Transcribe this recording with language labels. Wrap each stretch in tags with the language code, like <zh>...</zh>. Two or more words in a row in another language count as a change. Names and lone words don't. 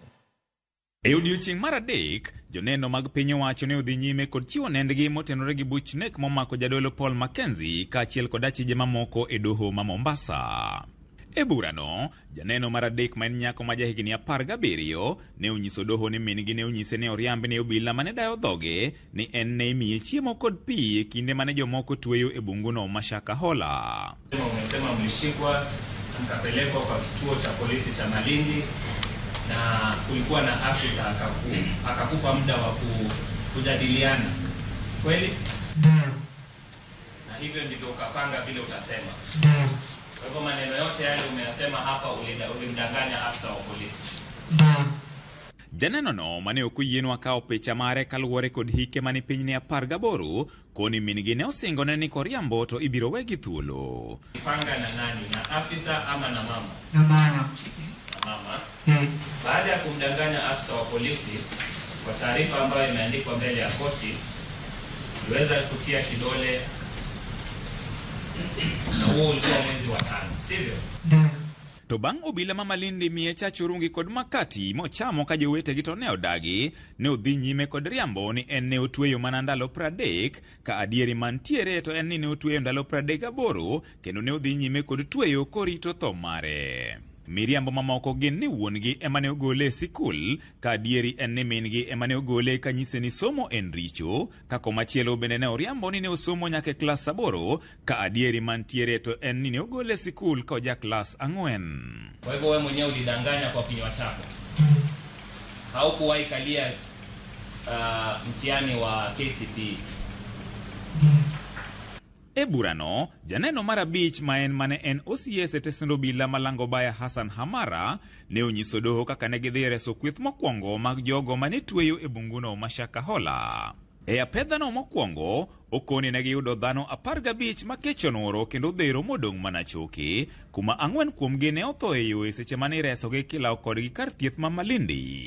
<luo>E odiechieng' mar adek, joneno mag piny owacho ne odhi nyime kod chiwo nendgi motenore gi buch nek momako jadolo Paul Mackenzie kaachiel kod achije mamoko e doho ma Mombasa. E burano, janeno mar adek ma en nyako ma jahigni 17 ne onyiso doho ni min-gi ne onyise ne oriambi ne obila mane dayo dhoge ni en ne imiye chiemo kod pi e kinde mane jomoko tweyo e bunguno ma Shakahola.</luo> <sw>Umesema mlishikwa mkapelekwa kwa kituo cha polisi cha Malindi na kulikuwa na afisa akakupa muda wa kujadiliana. Kweli? Na hivyo ndivyo ukapanga vile utasema. Kwa hivyo maneno yote yale umeyasema hapa ulimdanganya afisa wa polisi.</sw> <luo>Janeno no mane okuyienwa kao picha mare kaluwore kod hike mani piny ne 18 koni min-gi ne osingone ni koriambo to ibiro wegi thuolo.</luo> <sw>Panga na nani? Na afisa ama na mama? Na mama. Mama. Baada ya kumdanganya afisa wa polisi, kwa taarifa ambayo imeandikwa mbele ya koti, uliweza kutia kidole na huo ulikuwa mwezi wa 5, sivyo?</sw> <luo>To bang' obila ma Malindi miye chachurungi kod makati mochamo ka jowete gi to ne odagi, ne odhi nyime kod riambo ni en ne otweyo mana ndalo 30 ka adieri mantiere to en ni ne otweyo ndalo 38 kendo ne odhi nyime kod tweyo korito tho mare. Miriambo mamoko gin ni wuon-gi ema ne ogole e sikul, ka adieri en ni min-gi ema ne ogole ka nyise ni somo en richo, ka komachielo bende ne oriambo ni ne osomo nyaka klas 8 ka adieri mantiere to en ni ne ogole e sikul ka oja klas 4.</luo> <sw>Kwa hivyo wewe mwenyewe ulidanganya kwa kinywa chako. Haukuwahi kalia mtihani wa KCPE.</sw> <luo>E burano, janeno mar abich mane en OCS e tesend obila malango baya Hassan Hamara ne onyiso doho kaka ne gidhi reso kweth mokwongo mag jogo mane tweyo e bunguno ma Shakahola. E apedhano mokwongo, okoni ne giyudo dhano 15 ma kech onoro kendo dhero modong' mana choke, kuma 4 kuomgi ne otho e yo e seche mane resogi kilaw kodgi kar thieth ma Malindi.</luo>